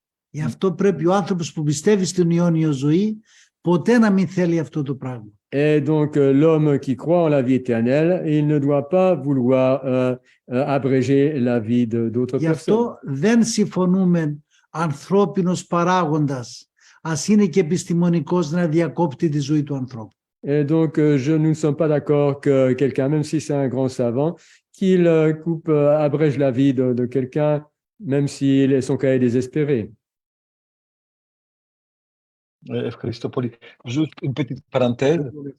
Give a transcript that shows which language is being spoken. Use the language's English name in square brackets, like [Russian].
[Greek] Γι' αυτό πρέπει ο άνθρωπος που πιστεύει στην αιώνιο ζωή ποτέ να μην θέλει αυτό το πράγμα. [French] Et donc, l'homme qui croit en la vie éternelle, il ne doit pas vouloir abréger la vie d'autres [Greek] Γι' [French] personnes. [Greek] αυτό δεν συμφωνούμε ανθρώπινος παράγοντας, ας είναι και επιστημονικός, να διακόπτει τη ζωή του ανθρώπου. [French] Et donc, nous ne sommes pas d'accord que quelqu'un, même si c'est un grand savant, qu'il abrège la vie de quelqu'un, même si son cas est désespéré. Christopoli. Juste une petite parenthèse.